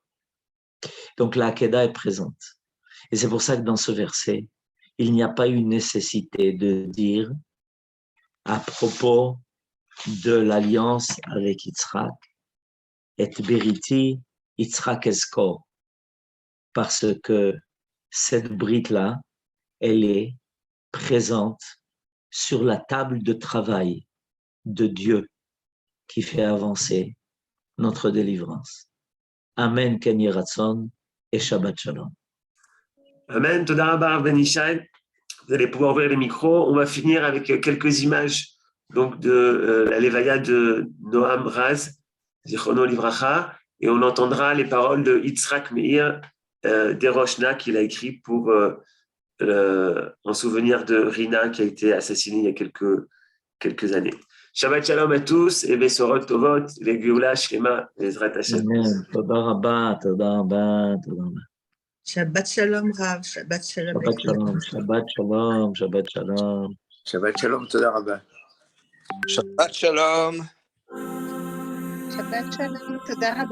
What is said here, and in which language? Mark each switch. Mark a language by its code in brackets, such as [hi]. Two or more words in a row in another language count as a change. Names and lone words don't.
[fr] Donc la Hakeda est présente. Et c'est pour ça que dans ce verset, il n'y a pas eu nécessité de dire à propos de l'alliance avec Yitzhak, et [he] בריתי יצחק אסקו, [fr] parce que cette brite-là, elle est présente sur la table de travail de Dieu qui fait avancer notre délivrance. [he] אמן, כן יהי רצון, et שבת שלום. אמן, תודה רבה בן ישי. [fr] Vous allez pouvoir ouvrir les micros. On va finir avec quelques images donc de la Levaya de Noam Raz, [he] זכרונו לברכה, [fr] et on entendra les paroles de Yitzhak Meir Deroshna qu'il a écrit pour en souvenir de Rina qui a été assassinée il y a quelques années. [he] שבת שלום [fr] à tous et [he] בשורות טובות, les גאולה שלמה, les עזרת השם. Amen. תודה רבה, תודה רבה, תודה רבה. שבת שלום רב, שבת שלום. שבת שלום, שבת שלום, שבת שלום. שבת שלום, תודה רבה. שבת שלום. שבת שלום, תודה רבה.